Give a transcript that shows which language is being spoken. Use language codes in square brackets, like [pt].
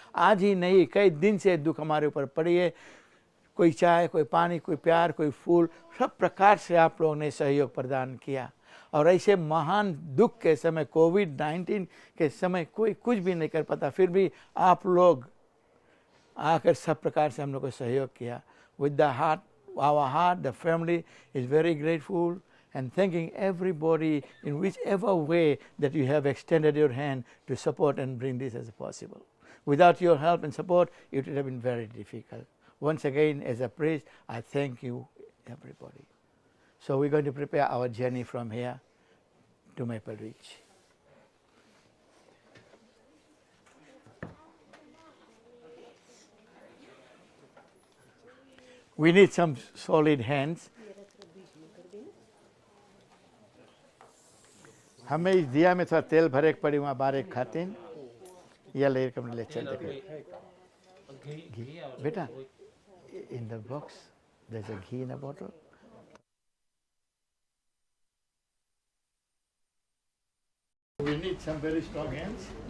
[hi] आज ही नहीं, कई दिन से दुख हमारे ऊपर पड़ी है। कोई चाय, कोई पानी, कोई प्यार, कोई फूल, सब प्रकार से आप लोगों ने सहयोग प्रदान किया। और ऐसे महान दुख के समय, कोविड-19 के समय कोई कुछ भी नहीं कर पाता, फिर भी आप लोग आकर सब प्रकार से हम लोग को सहयोग किया. [en] With the heart, our heart, the family is very grateful and thanking everybody in whichever way that you have extended your hand to support and bring this as possible. Without your help and support, it would have been very difficult. Once again, as a priest, I thank you, everybody. So we're going to prepare our journey from here to Maple Ridge. We need some solid hands. [hi] हमें इस दिया में थोड़ा तेल भरे के पड़ी, वहाँ बारे खाते हैं या ले कर ले चलते घी बेटा. [en] In the box there's a ghee in a bottle. We need some very strong hands.